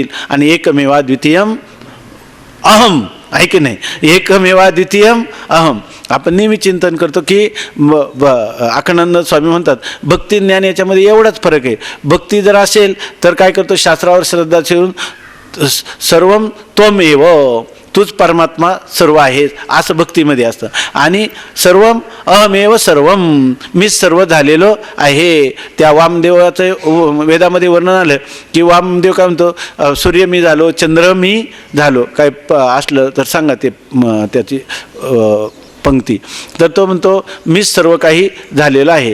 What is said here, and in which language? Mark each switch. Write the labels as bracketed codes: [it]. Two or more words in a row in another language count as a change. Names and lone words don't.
[sa] आणि एकमेवा द्वितीयम अहम, [mr] ऐक नाही, [sa] एकमेवा द्वितीयम अहम. [mr] आपण नेहमी चिंतन करतो की अखंडानंद स्वामी म्हणतात भक्ती ज्ञान याच्यामध्ये एवढाच फरक आहे. भक्ती जर असेल तर काय करतो? शास्त्रावर श्रद्धा ठेवून [sa] सर्वम त्वमेव, [mr] तूच परमात्मा सर्व आहेस, असं भक्तीमध्ये असतं. [sa] आणि सर्वम अहमेव सर्वम, [mr] मीच सर्व झालेलो आहे. त्या वामदेवाचं वेदामध्ये वर्णन आलं की वामदेव काय म्हणतो? सूर्य मी झालो, चंद्र मी झालो. काय असलं तर सांगा ते त्याची पंक्ती. तर तो म्हणतो मीच सर्व काही झालेलं आहे.